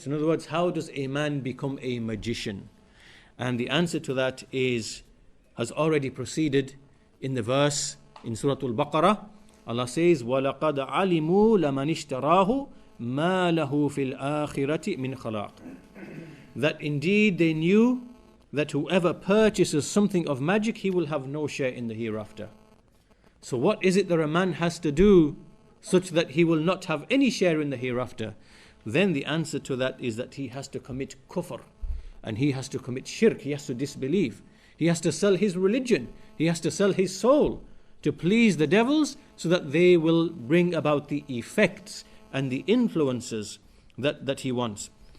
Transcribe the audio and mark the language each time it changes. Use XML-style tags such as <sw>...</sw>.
<en>So in other words, how does a man become a magician? And the answer to that has already proceeded in the verse in Surah Al-Baqarah. Allah says,</en> <ar>وَلَقَدْ عَلِمُوا لَمَنِ اشْتَرَاهُ مَا لَهُ فِي الْآخِرَةِ مِنْ خَلَاقٍ.</ar> <en>That indeed they knew that whoever purchases something of magic, he will have no share in the hereafter. So what is it that a man has to do such that he will not have any share in the hereafter? Then the answer to that is that he has to commit kufr, and he has to commit shirk, he has to disbelieve, he has to sell his religion, he has to sell his soul to please the devils so that they will bring about the effects and the influences that he wants.</en>